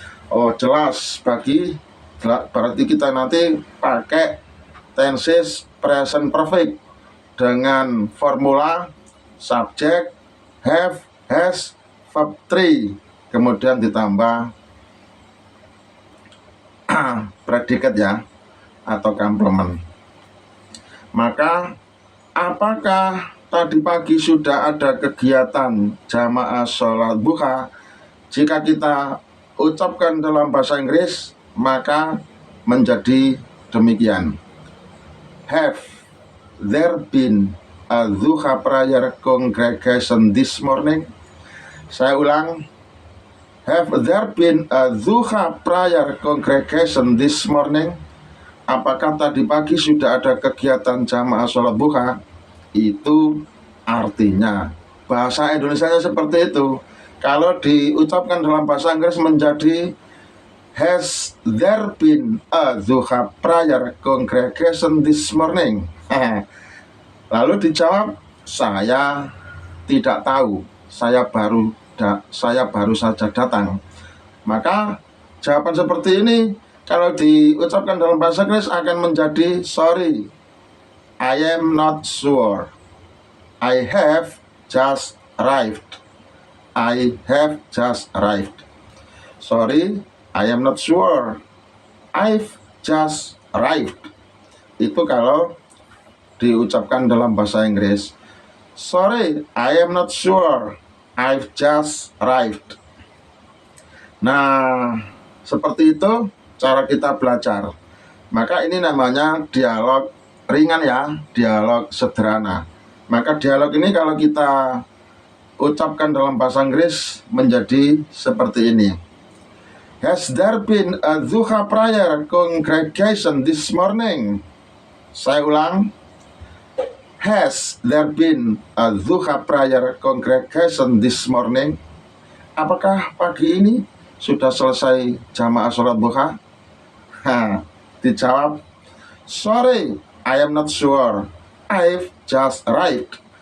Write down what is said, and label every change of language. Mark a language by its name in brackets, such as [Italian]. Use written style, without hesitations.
[Indonesian] Oh jelas, berarti kita nanti pakai tenses present perfect dengan formula subject, have, has, verb 3, kemudian ditambah predikat ya, atau complement. Maka apakah tadi pagi sudah ada kegiatan jamaah sholat duha? Jika kita ucapkan dalam bahasa Inggris, maka menjadi demikian. [English] Have there been a duha prayer congregation this morning? [Indonesian] Saya ulang. [English] Have there been a duha prayer congregation this morning? [Indonesian] Apakah tadi pagi sudah ada kegiatan jamaah sholat duha? Itu artinya bahasa Indonesianya seperti itu. Kalau diucapkan dalam bahasa Inggris menjadi [English] has there been a duha prayer congregation this morning? [Indonesian] Lalu dijawab, saya tidak tahu, saya baru saja datang. Maka jawaban seperti ini kalau diucapkan dalam bahasa Inggris akan menjadi [English] sorry, I am not sure, I have just arrived. I have just arrived. Sorry, I am not sure, I've just arrived. [Indonesian] Itu kalau diucapkan dalam bahasa Inggris. [English] Sorry, I am not sure, I've just arrived. [Indonesian] Nah, seperti itu cara kita belajar. Maka ini namanya dialog ringan ya, dialog sederhana. Maka dialog ini kalau kita ucapkan dalam bahasa Inggris menjadi seperti ini. [English] Has there been a duha prayer congregation this morning? [Indonesian] Saya ulang. [English] Has there been a duha prayer congregation this morning? [Indonesian] Apakah pagi ini sudah selesai jamaah sholat duha? Dijawab, [English] sorry, I am not sure, I've just arrived.